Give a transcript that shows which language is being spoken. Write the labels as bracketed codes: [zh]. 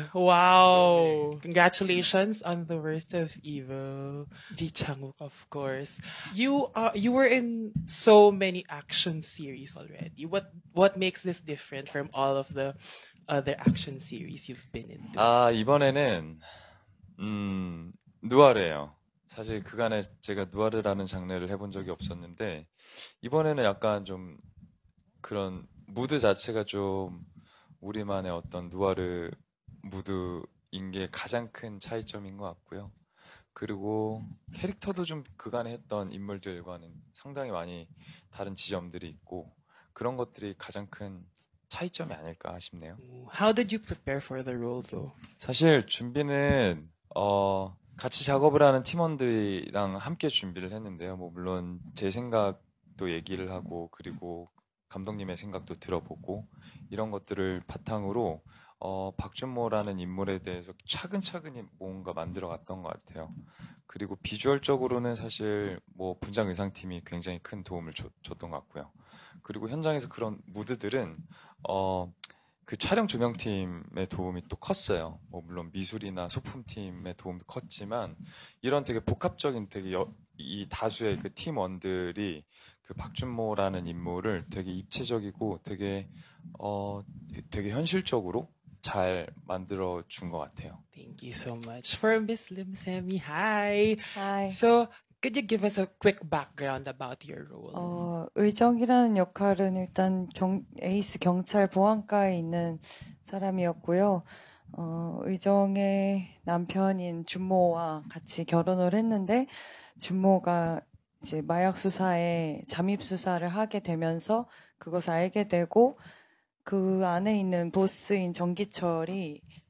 [en] Wow! Congratulations on the worst of evil. Ji Chang-wook, of course. You were in so many action series already. What makes this different from all of the other action series you've been into? [ko] 이번에는 누아르예요. 사실 그간에 제가 누아르라는 장르를 해본 적이 없었는데 이번에는 약간 좀 그런 무드 자체가 좀 우리만의 어떤 누아르 무드인 게 가장 큰 차이점인 것 같고요. 그리고 캐릭터도 좀 그간에 했던 인물들과는 상당히 많이 다른 지점들이 있고 그런 것들이 가장 큰 차이점이 아닐까 싶네요. [en] How did you prepare for the role though? [ko] 사실 준비는 같이 작업을 하는 팀원들이랑 함께 준비를 했는데요. 뭐 물론 제 생각도 얘기를 하고 그리고 감독님의 생각도 들어보고 이런 것들을 바탕으로 박준모라는 인물에 대해서 차근차근히 뭔가 만들어갔던 것 같아요. 그리고 비주얼적으로는 사실 뭐 분장 의상팀이 굉장히 큰 도움을 줬던 것 같고요. 그리고 현장에서 그런 무드들은 그 촬영 조명팀의 도움이 또 컸어요. 뭐 물론 미술이나 소품팀의 도움도 컸지만 이런 되게 복합적인 되게 이 다수의 그 팀원들이 그 박준모라는 인물을 되게 입체적이고 되게 되게 현실적으로 잘 만들어 준 것 같아요. [en] Thank you so much. For Miss Lim Semi, hi. Hi. So, could you give us a quick background about your role? [ko] 의정이라는 역할은 일단 에이스 경찰 보안과에 있는 사람이었고요. 의정의 남편인 준모와 같이 결혼을 했는데 준모가 이제 마약 수사에 잠입 수사를 하게 되면서 그것을 알게 되고 그 안에 있는 보스인 정기철이